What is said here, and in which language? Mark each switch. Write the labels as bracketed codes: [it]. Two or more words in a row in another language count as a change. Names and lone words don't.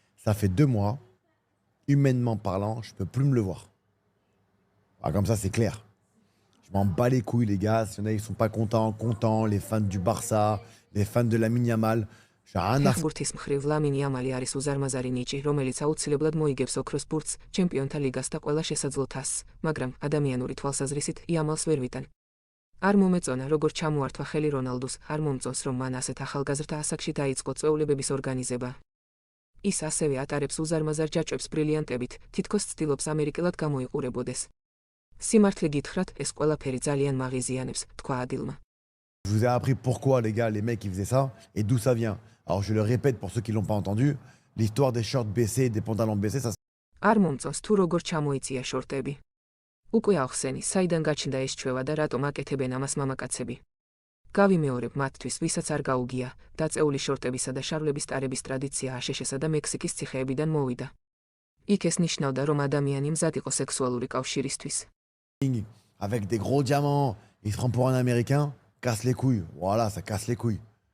[fr] Ça fait 2 mois, humainement parlant, je peux plus me le voir. Ah, comme ça, c'est clair. Je m'en bats les couilles, les gars. Si y en a, ils sont pas contents, les fans du Barça, les fans de Lamine Yamal. J'ai rien à foutre. [ka] ფეხბურთის მხრივ ლამინი ამალი არის უზარმაზარი ნიჭი, რომელიც აუცილებლად მოიგებს ოქროს ბურთს, ჩემპიონთა ლიგას და ყველა შესაძლო თასს, მაგრამ ადამიანური თვალსაზრისით იამალს ვერ ვიტან. არ მომეწონა, როგორ ჩამოართვა ხელი რონალდუს, არ მომწონს, რომ მან ასეთ ახალგაზრდა ასაკში დაიწყო წვეულებების ორგანიზება. ის ასევე ატარებს უზარმაზარ ჯაჭვებს ბრილიანტებით, თითქოს ცდილობს ამერიკელად გამოიყურებოდეს. სიმართლე გითხრათ, ეს ყველაფერი ძალიან მაღიზიანებს, თქვა ადილმა. [fr] Je vous ai appris pourquoi, les gars, les mecs, ils faisaient ça et d'où ça vient. Alors, je le répète pour ceux qui l'ont pas entendu, l'histoire des shorts baissés, des pantalons baissés, ça... [ka] არ მომწონს, თუ როგორ ჩამოიწია შორტები. უკვე ახსენი, საიდან გაჩნდა ეს ჩვევა და რატომ აკეთებენ ამას მამაკაცები. გავიმეორებ მათთვის, ვისაც არ გაუგია, დაწეული შორტებისა და შარვლების ტარების ტრადიცია აშშ-სა და მექსიკის ციხეებიდან მოვიდა. იქ ეს ნიშნავდა, რომ ადამიანი მზად იყო სექსუალური კავშირისთვის. [fr] Avec des gros diamants, il se prend pour un américain, casse les couilles. Voilà, ça casse les couilles.